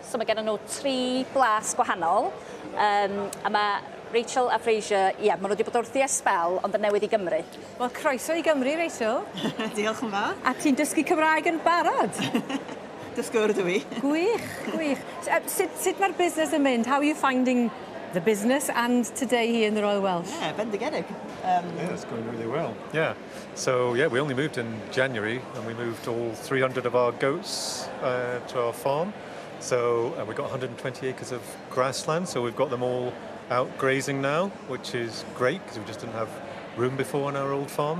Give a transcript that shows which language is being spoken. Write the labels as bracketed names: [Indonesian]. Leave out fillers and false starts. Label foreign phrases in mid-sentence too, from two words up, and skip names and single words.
[Welsh] So mae gennym nhw 3 blas gwahanol. A mae Rachel a Fraser, maen nhw wedi bod wrthi ysbel, ond yn newydd i Gymru. Wel, croeso i Gymru, Rachel. Diolch yn fawr. A ti'n dysgu Cymraeg yn barod? Dysgwr ydw i. Gwych, gwych. Sut mae'r busnes yn mynd? [English] How are you finding the business and today here in the Royal Welsh? [Welsh] Yeah, bendigedig. [English] Yeah, it's going really well. Yeah. So, we only moved in January and we moved all 300 of our goats to our farm. So we've got 120 acres of grassland, so we've got them all out grazing now, which is great because we just didn't have room before on our old farm.